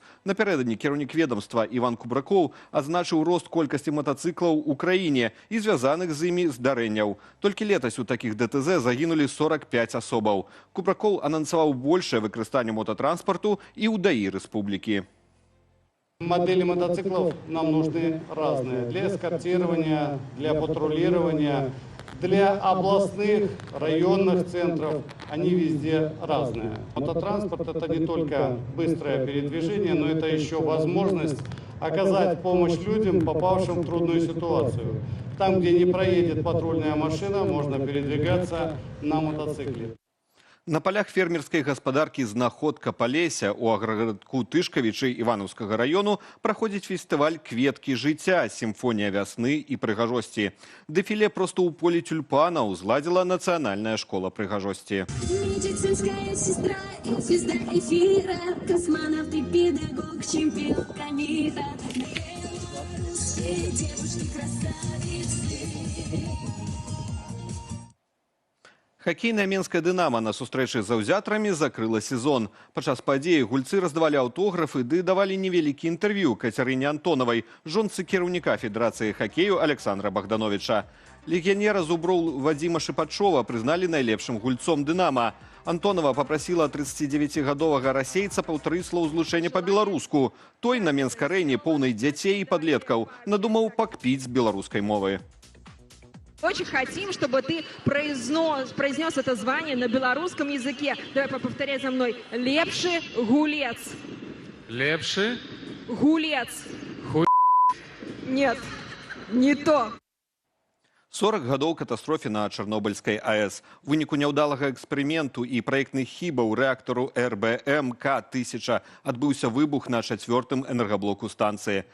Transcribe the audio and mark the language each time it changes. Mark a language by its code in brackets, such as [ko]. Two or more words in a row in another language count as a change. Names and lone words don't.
[be] Напярэдадні кіраўнік ведомства Іван Кубракоў адзначыў рост колькасці матацыклаў у краіне і звязаных з імі здарэнняў. Толькі летась у такіх ДТЗ загінулі 45 асобаў. Кубракоў анансаваў большее выкарыстанне мототранспарту і ў ДАІ рэспублікі. [ru] Модели мотоциклов нам нужны разные. Для эскортирования, для патрулирования, для областных, районных центров. Они везде разные. Мототранспорт – это не только быстрое передвижение, но это еще возможность оказать помощь людям, попавшим в трудную ситуацию. Там, где не проедет патрульная машина, можно передвигаться на мотоцикле. [be] На полях фермерской гаспадаркі «Знаходка Палеся» у аграгарадку Тышкавічы Іванаўскага району праходзіць фестываль «Кветкі жыцця. Сімфонія вясны і прыгажосці». Дэфіле проста ў полі тюльпанаў зладзіла Нацыянальная школа прыгажосці. [ru] Медицинская сестра и звезда эфира, космонавт и педагог, чемпионка мира. Все девушки красавицы. [be] Хакейная менская «Дынамо» на сустрэчы з заўзятарамі закрыла сезон. Падчас падзеі гульцы раздавалі аўтографы ды давалі невялікі інтэрв'ю Кацярыне Антонавай, жонцы кіраўніка Федэрацыі хакею Александра Богдановича. Легіянера зуброў Вадзіма Шыпачова прызналі найлепшым гульцом «Дынамо». Антонова попросила 39-гадовага расейца паўтарыць слоў злучэння па-беларуску. Той на Менскай-арэне, поўнай дзяцей і падлеткаў, надумаў пакпіць з беларускай мовы. [ru] Очень хотим, чтобы ты произнес это звание на белорусском языке. Давай повторяй за мной. [be] Лепший гулец. Лепшы? Гулец. Ху... [ru] Нет, не то. [be] 40 гадоў катастрофе на Чарнобыльскай АЭС. У выніку няўдалага эксперыменту і праектных хібаў рэактару РБМ К-1000 адбыўся выбух на 4-м энергаблоку станцыі.